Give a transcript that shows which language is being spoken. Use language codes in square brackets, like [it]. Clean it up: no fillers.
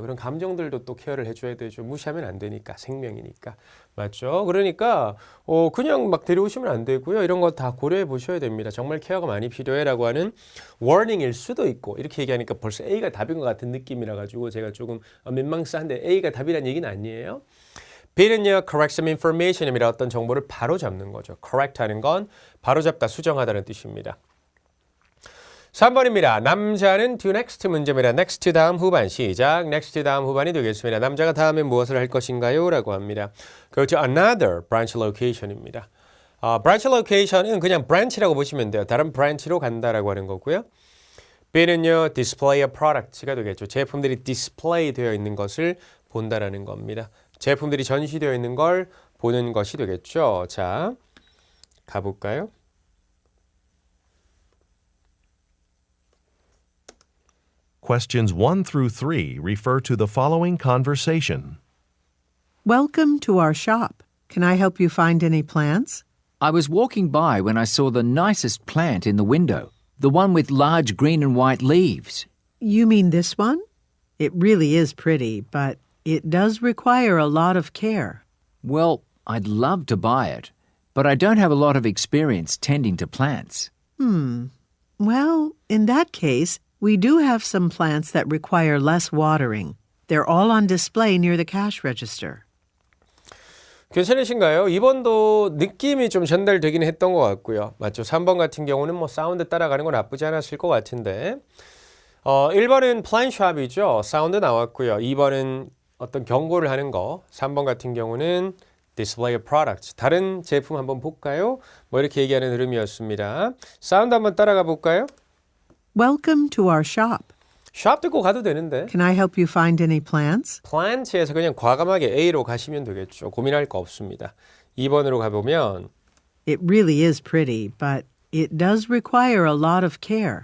[ko] 그런 감정들도 또 케어를 해줘야 되죠. 무시하면 안 되니까 생명이니까 맞죠? 그러니까 그냥 막 데려오시면 안 되고요. 이런 거 다 고려해 보셔야 됩니다. 정말 케어가 많이 필요해라고 하는 warning일 수도 있고 이렇게 얘기하니까 벌써 A가 답인 것 같은 느낌이라 가지고 제가 조금 민망스한데 A가 답이란 얘기는 아니에요. B는요, [en] correct some information [ko] 입니다. 어떤 정보를 바로 잡는 거죠. correct 하는 건 바로 잡다, 수정하다는 뜻입니다. 3번입니다. 남자는 [en] to next [ko] 문제입니다. next 다음 후반 시작. next 다음 후반이 되겠습니다. 남자가 다음에 무엇을 할 것인가요? 라고 합니다. 그렇죠. [en] another branch location [ko] 입니다. branch location은 그냥 branch라고 보시면 돼요. 다른 branch로 간다라고 하는 거고요. B는요, [en] display a product [ko] 가 되겠죠. 제품들이 [en] display [ko] 되어 있는 것을 본다라는 겁니다. 제품들이 전시되어 있는 걸 보는 것이 되겠죠. 자, 가볼까요? [en] Questions 1 through 3 refer to the following conversation. Welcome to our shop. Can I help you find any plants? I was walking by when I saw the nicest plant in the window, the one with large green and white leaves. You mean this one? It really is pretty, but it does require a lot of care. Well, I'd love to buy it, but I don't have a lot of experience tending to plants. Well, in that case, we do have some plants that require less watering. They're all on display near the cash register. [ko] 괜찮으신가요? 2번도 느낌이 좀 전달되긴 했던 것 같고요. 맞죠? 3번 같은 경우는 뭐 사운드 따라가는 건 나쁘지 않았을 것 같은데 1번은 플랜샵이죠. 사운드 나왔고요. 2번은 어떤 경고를 하는 거. 3번 같은 경우는 [en] display product. [ko] 다른 제품 한번 볼까요? 뭐 이렇게 얘기하는 흐름이었습니다. 사운드 한번 따라가 볼까요? [en] Welcome to our shop. [ko] 샵 듣고 가도 되는데 [en] Can I help you find any plants? [ko] plant에서 그냥 과감하게 A로 가시면 되겠죠. 고민할 거 없습니다. 2번으로 가보면 [en] It really is pretty, but it does require a lot of care.